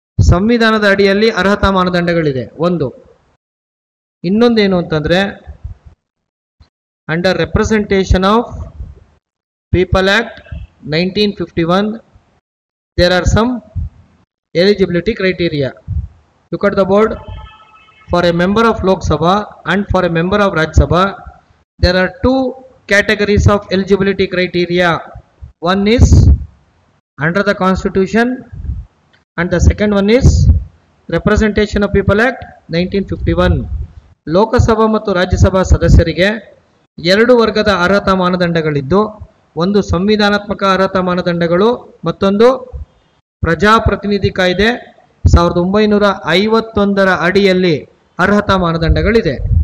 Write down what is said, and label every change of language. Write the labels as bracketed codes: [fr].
[kn] ಸಂವಿಧಾನದ ಅಡಿಯಲ್ಲಿ ಅರ್ಹತಾ ಮಾನದಂಡಗಳಿದೆ ಒಂದು. ಇನ್ನೊಂದೇನು ಅಂತಂದ್ರೆ [en] Under representation of people act 1951 there are some eligibility criteria. Look at the board. For a member of Lok Sabha and for a member of Rajya Sabha there are two categories of eligibility criteria. One is under the constitution and the second one is representation of people act 1951. [kn] Lok Sabha ಮತ್ತು ರಾಜ್ಯಸಭಾ ಸದಸ್ಯರಿಗೆ ಎರಡು ವರ್ಗದ ಅರ್ಹತಾ ಮಾನದಂಡಗಳಿದ್ದು, ಒಂದು ಸಂವಿಧಾನಾತ್ಮಕ ಅರ್ಹತಾ ಮಾನದಂಡಗಳು, ಮತ್ತೊಂದು ಪ್ರಜಾಪ್ರತಿನಿಧಿ ಕಾಯ್ದೆ 1951 ಅಡಿಯಲ್ಲಿ ಅರ್ಹತಾ ಮಾನದಂಡಗಳಿದೆ.